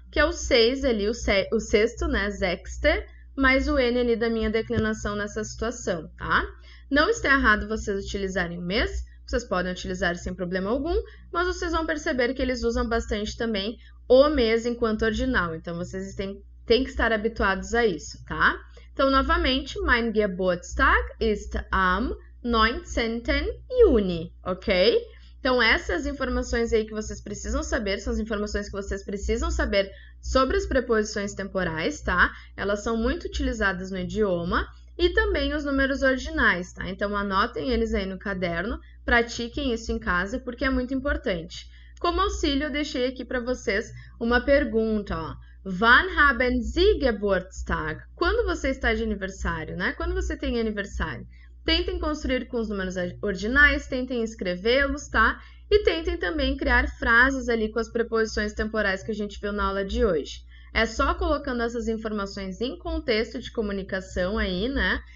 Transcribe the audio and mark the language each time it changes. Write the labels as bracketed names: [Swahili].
[Portuguese] Que é o 6 ali, o sexto, né? Sechste, mais o N ali da minha declinação nessa situação, tá? Não está errado vocês utilizarem o mês, vocês podem utilizar sem problema algum, mas vocês vão perceber que eles usam bastante também o mês enquanto ordinal, então vocês têm que estar habituados a isso, tá? Então, novamente, [German] mein Geburtstag ist am 19. Juni, ok? [Portuguese] Então, essas informações aí que vocês precisam saber, são as informações que vocês precisam saber sobre as preposições temporais, tá? Elas são muito utilizadas no idioma e também os números ordinais, tá? Então, anotem eles aí no caderno, pratiquem isso em casa, porque é muito importante. Como auxílio, eu deixei aqui para vocês uma pergunta, ó. [German] Wann haben Sie Geburtstag? [Portuguese] Quando você está de aniversário, né? Quando você tem aniversário. Tentem construir com os números ordinais, tentem escrevê-los, tá? E tentem também criar frases ali com as preposições temporais que a gente viu na aula de hoje. É só colocando essas informações em contexto de comunicação aí, né?